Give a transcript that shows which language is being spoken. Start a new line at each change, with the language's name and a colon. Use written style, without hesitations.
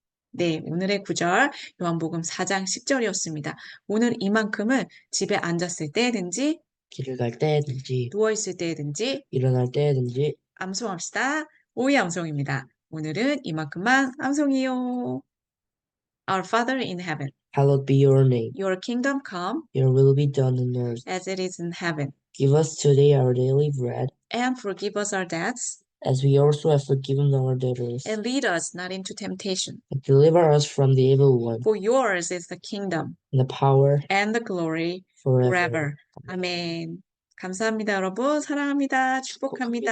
Korean: 네, 오늘의 구절 요한복음 4장 10절이었습니다. 오늘 이만큼은 집에 앉았을 때든지 길을 갈 때든지 누워있을 때든지 일어날 때든지 암송합시다. 오이 암송입니다. 오늘은 이만큼만 암송이요.
English: Our Father in heaven, Hallowed be your name. your kingdom come Your will be done on earth. as it is in heaven, Give us today our daily bread, and forgive us our debts, as we also have forgiven our debtors. and lead us not into temptation. And deliver us from the evil one, For yours is the kingdom and the power and the glory forever. forever.
Korean: 아멘. 감사합니다, 여러분. 사랑합니다. 축복합니다.